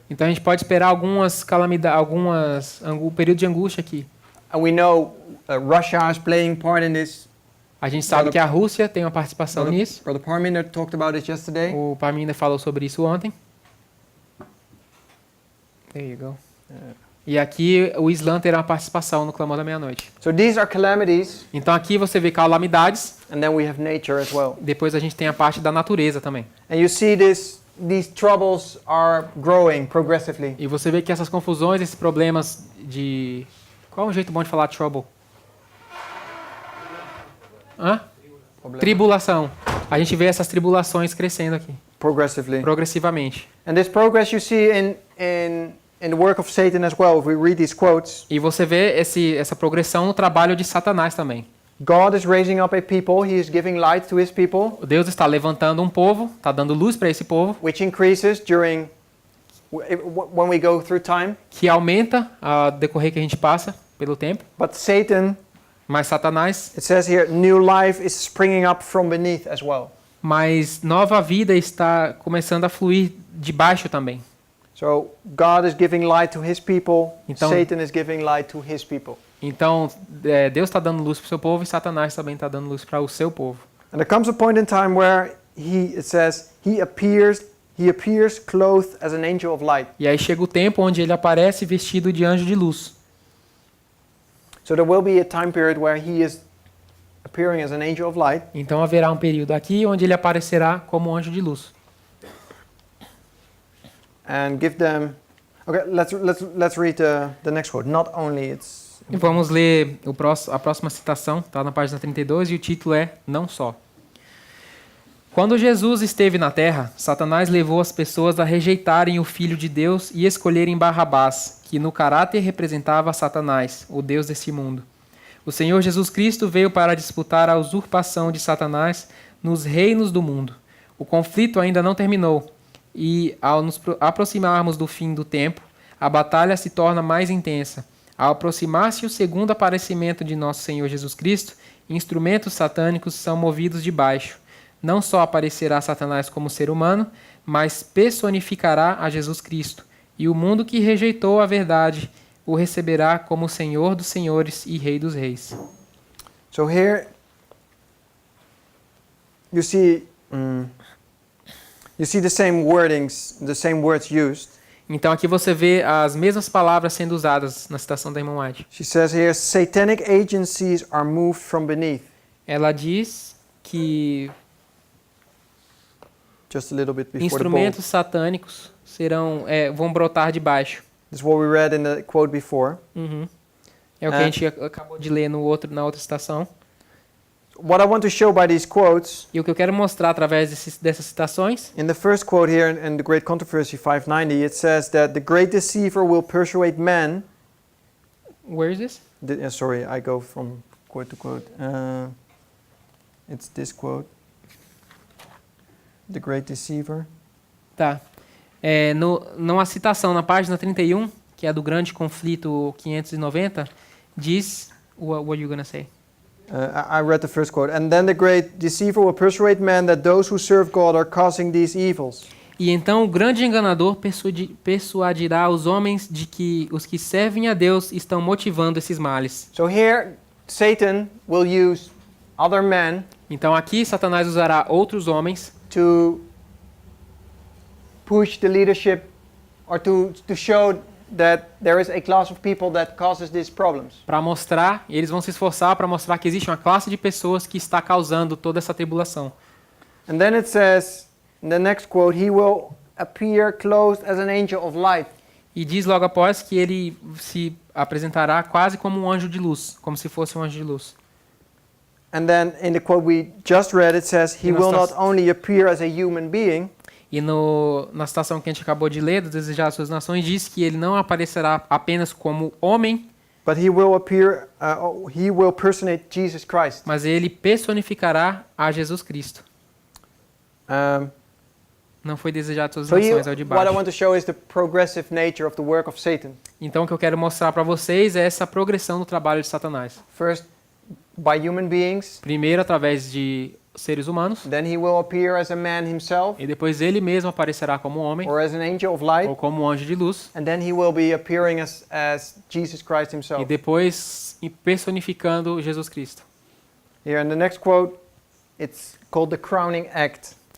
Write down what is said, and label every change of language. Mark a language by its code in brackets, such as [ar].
[pt] Então a gente pode esperar algumas calamidades, um período de angústia aqui. [en] and we know Russia is playing part in this. [pt] A gente sabe que a Rússia tem uma participação nisso. [en] Brother Parminer talked about it yesterday. [pt] O Parminder falou sobre isso ontem. [en] There you go. [pt] E aqui o Islã terá uma participação no Clamor da Meia-Noite. [en] So these are calamities, [pt] Então aqui você vê calamidades, [en] and then we have nature as well. [pt] depois a gente tem a parte da natureza também. [en] And you see these troubles are growing progressively. [pt] E você vê que essas confusões, esses problemas de... Qual é um jeito bom de falar trouble? Hã? Tribulação. A gente vê essas tribulações crescendo aqui, [en] Progressively. [pt] progressivamente. [en] And this progress you see in the work of Satan as well. If we read these quotes, [pt] E você vê essa progressão no trabalho de Satanás também. [en] God is raising up a people. He is giving light to his people, [pt] Deus está levantando um povo, está dando luz para esse povo, [en] which increases when we go through time. [pt] que aumenta ao decorrer que a gente passa pelo tempo. [en] But Satan, [pt] Mas Satanás, [en] it says here, new life is springing up from beneath as well. [pt] mas nova vida está começando a fluir de baixo também. [en] So God is giving light to his people. [pt] Então- [en] Satan is giving light to his people. [pt] Então, Deus está dando luz para o seu povo e Satanás também está dando luz para o seu povo. [en] And there comes a point in time where it says he appears clothed as an angel of light. [pt] E aí chega o tempo onde ele aparece vestido de anjo de luz. [en] So there will be a time period where he is appearing as an angel of light. [pt] Então haverá um período aqui onde ele aparecerá como anjo de luz. [en] And give them. Okay, let's read the next quote. Not only it's. [pt] E vamos ler a próxima citação, está na página 32, e o título é Não Só. Quando Jesus esteve na terra, Satanás levou as pessoas a rejeitarem o Filho de Deus e escolherem Barrabás, que no caráter representava Satanás, o Deus deste mundo. O Senhor Jesus Cristo veio para disputar a usurpação de Satanás nos reinos do mundo. O conflito ainda não terminou, e ao nos aproximarmos do fim do tempo, a batalha se torna mais intensa. Ao aproximar-se o segundo aparecimento de nosso Senhor Jesus Cristo, instrumentos satânicos são movidos de baixo. Não só aparecerá Satanás como ser humano, mas personificará a Jesus Cristo. E o mundo que rejeitou a verdade o receberá como Senhor dos senhores e Rei dos reis. [en] So here you see the same wordings, the same words used. [pt] Então aqui você vê as mesmas palavras sendo usadas na citação da irmã White. [en] She says here, satanic agencies are moved from beneath. [pt] Ela diz que [en] Just a little bit before [pt] instrumentos satânicos vão brotar de baixo. [en] This is what we read in the quote before. [pt] É o que a gente acabou de ler na outra citação. [en] What I want to show by these quotes, [pt] E o que eu quero mostrar através dessas citações, [en] in the first quote here in the Great Controversy 590, it says that the great deceiver will persuade men. where is this? Sorry, I go from quote to quote. It's this quote. The great deceiver. [pt] Tá. Numa citação na página 31, que é do grande conflito 590, diz, [en] what were you gonna say? I read the first quote. And then the great deceiver will persuade men that those who serve God are causing these evils. [pt] E então o grande enganador persuadirá os homens de que os que servem a Deus estão motivando esses males. [en] So here, Satan will use other men [pt] Então aqui Satanás usará outros homens [en] to push the leadership or to show that there is a class of people that causes these problems. [pt] para mostrar, e eles vão se esforçar para mostrar que existe uma classe de pessoas que está causando toda essa tribulação. [en] And then it says, in the next quote, he will appear clothed as an angel of light. [pt] E diz logo após que ele se apresentará quase como um anjo de luz, como se fosse um anjo de luz. [en] And then in the quote we just read, it says, he will not only appear as a human being, [pt] E na citação que a gente acabou de ler, do Desejar as Suas Nações, diz que ele não aparecerá apenas como homem, [en] but he will personate Jesus Christ. [pt] mas ele personificará a Jesus Cristo. Não foi Desejar as Suas Nações, é o de [en] What I [pt] baixo. [en] want to show is the progressive nature of the work of Satan. [pt] Então o que eu quero mostrar para vocês é essa progressão do trabalho de Satanás. [en] First, by human beings. [pt] primeiro através de seres humanos, [en] Then he will appear as a man himself [pt] e depois ele mesmo aparecerá como homem [en] or as an angel of light. [pt] ou como um anjo de luz, [en] And then he will be appearing as Jesus Christ [pt] e [en] himself. [pt] depois personificando Jesus Cristo. [en] Here in the next quote, it's called the crowning act.